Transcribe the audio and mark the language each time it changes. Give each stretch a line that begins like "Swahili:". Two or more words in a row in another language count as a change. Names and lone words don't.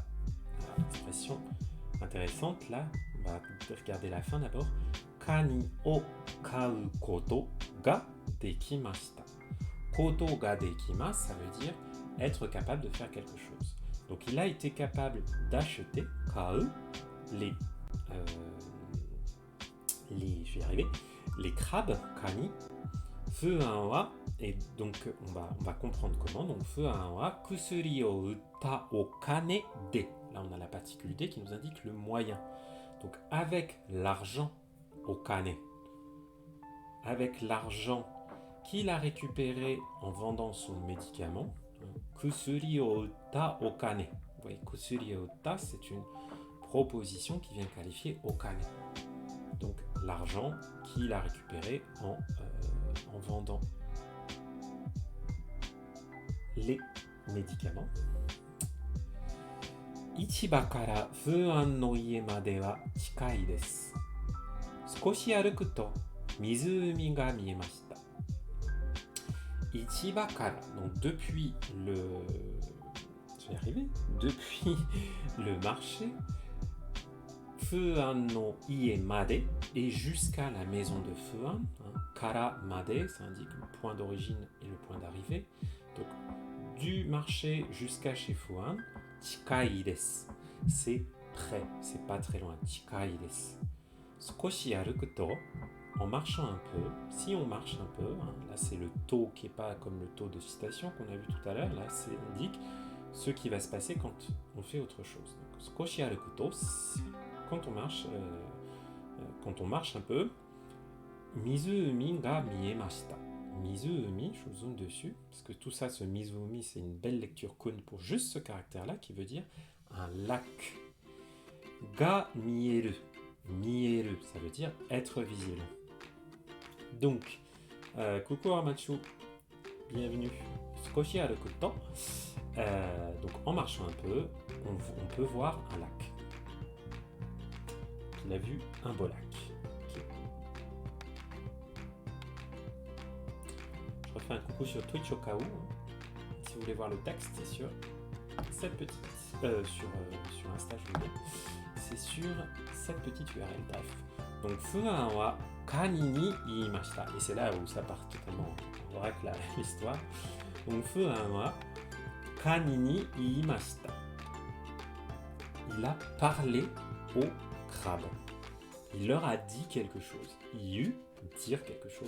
French: Expression intéressante là, on va regarder la fin d'abord.
Japanese: カニを買うことができました. ことができます,
French: ça veut dire être capable de faire quelque chose. Donc il a été capable d'acheter, kau, je vais y arriver, les crabes, kani,
Japanese: ファンは,
French: et donc on va comprendre comment, donc
Japanese: ファンは薬を売ったお金で.
French: Là on a la particule D qui nous indique le moyen. Donc avec l'argent,
Japanese: お金,
French: avec l'argent qu'il a récupéré en vendant son médicament,
Japanese: 薬を売ったお金.
French: Vous voyez,
Japanese: 薬を売った,
French: c'est une proposition qui vient qualifier
Japanese: お金.
French: Donc l'argent qu'il a récupéré en vendant les médicaments.
Japanese: 市場からファンの家までは近いです. 少し歩くと湖が見えました. 市場から,
French: donc depuis depuis le marché,
Japanese: ファンの家まで,
French: et jusqu'à la maison de Fuan,
Japanese: から まで,
French: ça indique le point d'origine et le point d'arrivée. Donc du marché jusqu'à chez Fuan,
Japanese: 近いです,
French: c'est près, c'est pas très loin,
Japanese: 近いです. 少し歩くと,
French: en marchant un peu, si on marche un peu, là c'est le to qui n'est pas comme le to de citation qu'on a vu tout à l'heure, là c'est indique ce qui va se passer quand on fait autre chose. Donc,
Japanese: 少し歩くと,
French: quand on marche un peu,
Japanese: 湖が見えました.
French: Mizumi, je zoome dessus, parce que tout ça, ce mizumi, c'est une belle lecture kun pour juste ce caractère-là, qui veut dire un lac.
Japanese: が見える.
French: Mieru, ça veut dire être visible. Donc, coucou Armachu, bienvenue.
Japanese: 少し歩くと.
French: Donc, en marchant un peu, on peut voir un lac. Il a vu un beau lac. Okay. Je refais un coucou sur Twitch au cas où. Si vous voulez voir le texte, c'est sur cette petite... sur Insta, je veux dire. C'est sur cette petite URL. Bref. Donc,
Japanese: ファンはカニに言いました.
French: Et c'est là où ça part totalement en vrac l'histoire. Donc,
Japanese: ファンはカニに言いました.
French: Il a parlé au crabe. Il leur a dit quelque chose. Iu, dire quelque chose.